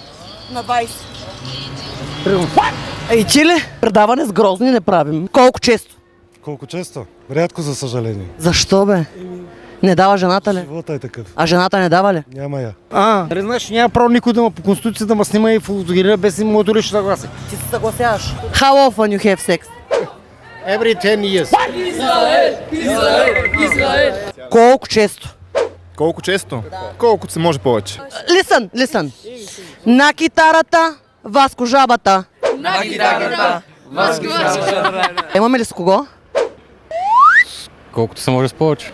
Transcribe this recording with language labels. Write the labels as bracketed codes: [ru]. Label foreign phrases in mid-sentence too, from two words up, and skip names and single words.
[bg] На 20. Ей, чили? Предаване с грозни не правим. Колко често? Колко често? Рядко, за съжаление. Защо, бе? Не дава жената ли? Живота е такъв. А жената не дава ли? Няма я. Нали знаеш, няма право никой да ма по конституция да ма снима и фотографира без моето лично съгласие. Ти се съгласяваш. [en] How often you have sex? Every 10 years. [bg] Колко често? Колко често? Колкото се може повече. [en] Listen. [bg] На китарата, Васко жабата. На китарата, Васко жабата. Имаме ли с кого? Колкото се може с повече.